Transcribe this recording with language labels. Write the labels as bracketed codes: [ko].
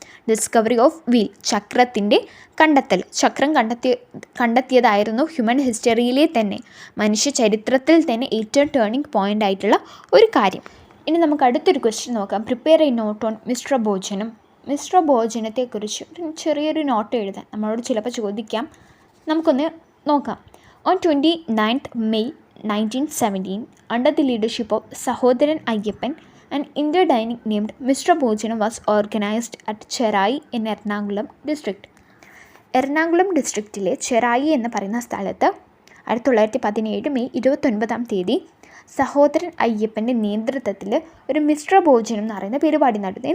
[en] discovery of wheel, [ml] ചക്രത്തിൻ്റെ കണ്ടെത്തൽ. ചക്രം കണ്ടെത്തിയതായിരുന്നു human ഹിസ്റ്ററിയിലെ തന്നെ, മനുഷ്യ ചരിത്രത്തിൽ തന്നെ ഏറ്റവും ടേണിംഗ് പോയിൻ്റ് ആയിട്ടുള്ള ഒരു കാര്യം. ഇനി നമുക്ക് അടുത്തൊരു ക്വസ്റ്റ്യൻ നോക്കാം. [en] Prepare a note on Mishra Bhojanam. [ml] മിശ്ര ഭോജനത്തെക്കുറിച്ച് ചെറിയൊരു നോട്ട് എഴുതാൻ നമ്മളോട് ചിലപ്പോൾ ചോദിക്കാം. നമുക്കൊന്ന് നോക്കാം. [en] On 29th May 1917, under the leadership of Sahodaran Ayyappan, an India dining named Mishra Bhojanam was organized at Cherai in Ernakulam district. [ml] Ernakulam ഡിസ്ട്രിക്റ്റിലെ Cherai എന്ന് പറയുന്ന സ്ഥലത്ത് 1917 May 29 സഹോദരൻ അയ്യപ്പൻ്റെ നേതൃത്വത്തിൽ ഒരു മിശ്ര ഭോജനം എന്ന് പറയുന്ന പരിപാടി നടന്നു.